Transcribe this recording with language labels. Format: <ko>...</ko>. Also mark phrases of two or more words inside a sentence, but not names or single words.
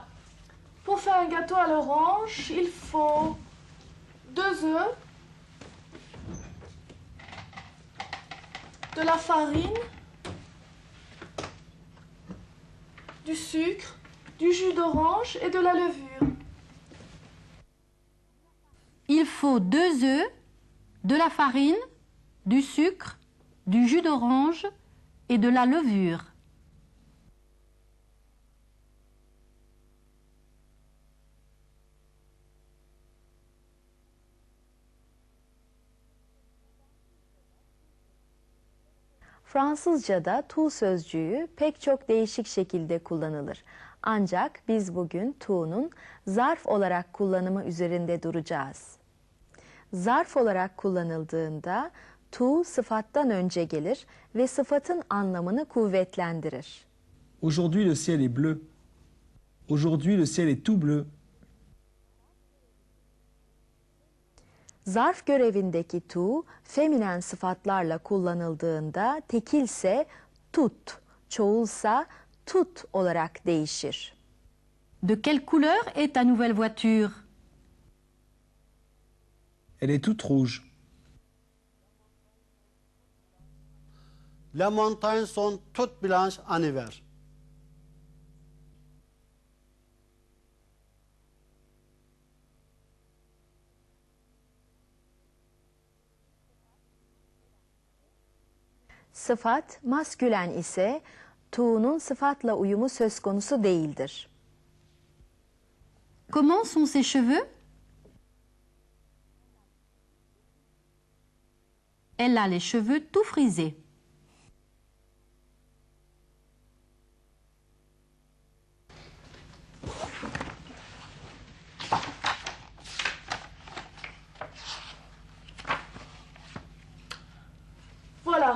<fr>Pour faire un gâteau à l'orange, il faut 2 œufs, de la farine, du sucre, du jus d'orange et de la levure. Il faut 2 œufs, de la farine, du sucre, du jus d'orange et de la levure.</fr> <tr>Fransızca'da to sözcüğü pek çok değişik şekilde kullanılır. Ancak biz bugün to'nun zarf olarak kullanımı üzerinde duracağız. Zarf olarak kullanıldığında to sıfattan önce gelir ve sıfatın anlamını kuvvetlendirir.</tr> <fr>Aujourd'hui, le ciel est bleu. Aujourd'hui, le ciel est tout bleu.</fr> <tr>Zarf görevindeki to, feminen sıfatlarla kullanıldığında tekilse tut, çoğulsa tut olarak değişir.</tr> <fr>De quelle couleur est ta nouvelle voiture? Elle est toute rouge. Les montagnes sont toutes blanches en hiver.</fr> <tr>Sıfat maskülen ise to'nun sıfatla uyumu söz konusu değildir.</tr> <fr>Comment sont ses cheveux? Elle a les cheveux tout frisés. Voilà.</fr>